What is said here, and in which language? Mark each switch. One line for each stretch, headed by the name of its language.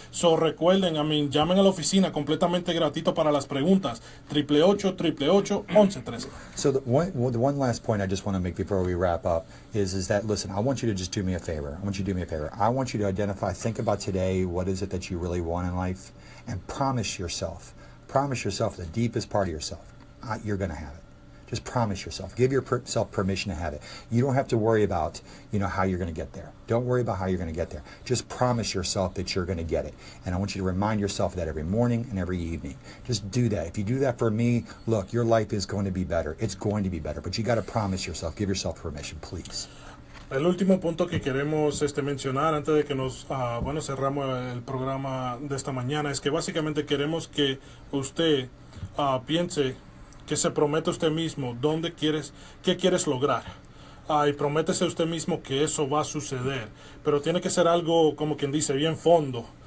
Spanish: So recuerden, llamen a la oficina completamente gratuito para las preguntas. 888-888-1113.
English: So the one last point I just want to make before we wrap up is that, listen, I want you to just do me a favor. I want you to do me a favor. I want you to identify, think about today, what is it that you really want in life, and promise yourself the deepest part of yourself, you're going to have it. Just promise yourself. Give yourself permission to have it. You don't have to worry about, how you're going to get there. Don't worry about how you're going to get there. Just promise yourself that you're going to get it. And I want you to remind yourself of that every morning and every evening. Just do that. If you do that for me, look, your life is going to be better. It's going to be better. But you got to promise yourself. Give yourself permission, please.
Spanish: El último punto que queremos mencionar antes de que cerramos el programa de esta mañana es que básicamente queremos que usted piense, que se promete usted mismo qué quieres lograr. Y prométese usted mismo que eso va a suceder. Pero tiene que ser algo, como quien dice, bien fondo.